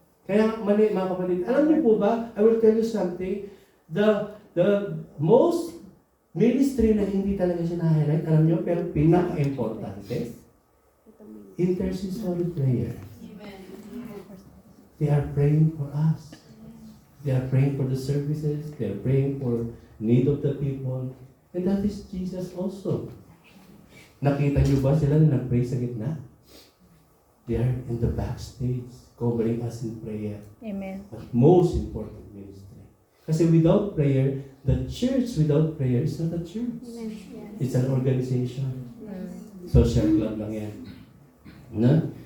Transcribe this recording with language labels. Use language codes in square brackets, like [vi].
[tl] Kaya mali mga kapatid, alam niyo po ba, [en] I will tell you something, the most ministry [tl] na hindi talaga siya na-highlight, alam niyo, pero pinaka-importante, [en] intercessory prayer. They are praying for us. They are praying for the services. They are praying for need of the people. And that is Jesus also. [tl] Nakita niyo ba sila na nag-pray sa gitna? [en] They are in the backstage, covering us in prayer. Amen. But most important ministry. Kasi without prayer, the church without prayer is not a church. It's an organization. Social club [tl] lang yan. [en] Na?